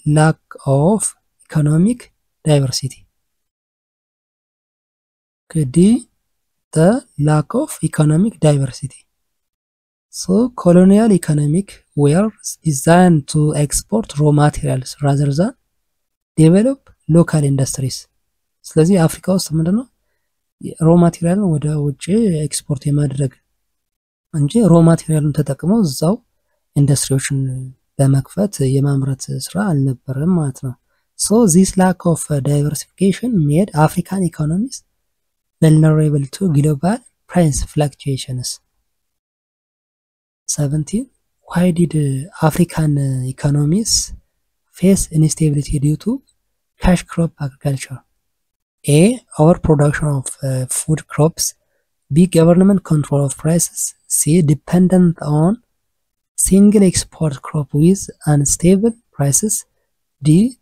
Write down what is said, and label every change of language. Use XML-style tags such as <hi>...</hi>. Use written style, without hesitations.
<en>Lack of economic diversity. D. The lack of economic diversity. So colonial economic were designed to export raw materials rather than develop local industries.</en> <am>ስለዚህ አፍሪካ ውስጥ ምንድነው ሮ ማቴሪያልን ወደ ውጭ ኤክስፖርት የማድረግ እንጂ ሮ ማቴሪያልን ተጠቅመው እዛው ኢንዱስትሪዎችን በመክፈት የማምረት ስራ አልነበረም ማለት ነው።</am> <en>So this lack of diversification made African economies vulnerable to global price fluctuations. 17. Why did African economies face instability due to cash crop agriculture? A. Overproduction of food crops. B. Government control of prices. C. Dependent on single export crop with unstable prices. D.</en>